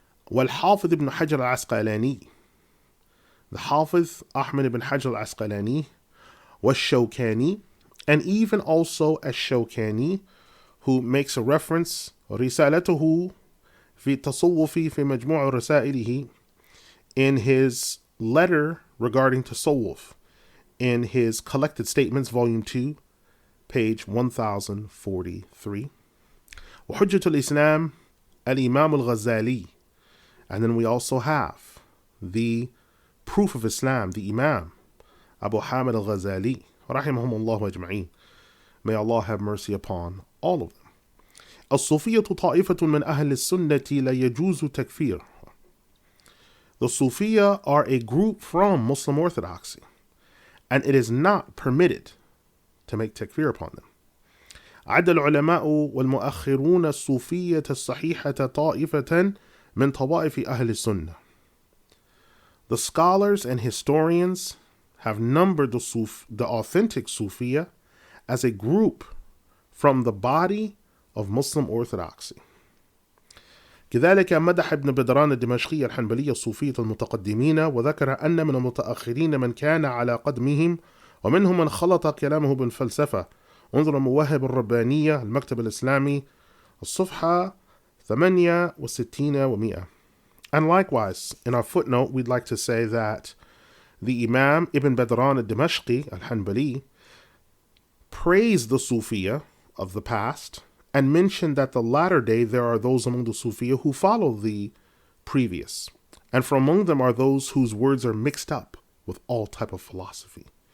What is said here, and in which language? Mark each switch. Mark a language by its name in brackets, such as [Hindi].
[English] Wal-Hafiz ibn Hajar al-Asqalani, the Hafiz Ahmad ibn Hajar al-Asqalani, Wash-Shawkani, and even also Ash-Shawkani, who makes a reference, [Arabic] رسالته في التصوف في مجموع رسائله, [English] in his letter regarding Tasawwuf, in his Collected Statements, volume 2, page 1043. [Arabic] وحجة الإسلام الإمام الغزالي. [English] And then we also have the Proof of Islam, the Imam Abu Hamid al-Ghazali, rahimahumullah ajma'in. May Allah have mercy upon all of them. [Arabic] الصوفية طائفة من أهل السنة لا يجوز تكفير. [English] The Sufiya are a group from Muslim orthodoxy, and it is not permitted to make takfir upon them. [Arabic] عد العلماء والمؤخرون الصوفية الصحيحة طائفة من طوائف أهل السنة. [English] The scholars and historians have numbered the authentic Sufiya as a group from the body of Muslim orthodoxy. [Arabic] كذلك مدح ابن بدران الدمشقي الحنبلي الصوفية المتقدمين، وذكر أن من المتأخرين من كان على قدمهم ومنهم من خلط كلامه بالفلسفة. انظر المواهب الربانية، المكتب الإسلامي، الصفحة 68 و100. [English] And likewise, in our footnote, we'd like to say that the Imam Ibn Badran al-Dimashqi al-Hanbali praised the Sufiya of the past and mentioned that the latter day there are those among the Sufiya who follow the previous, and from among them are those whose words are mixed up with all type of philosophy.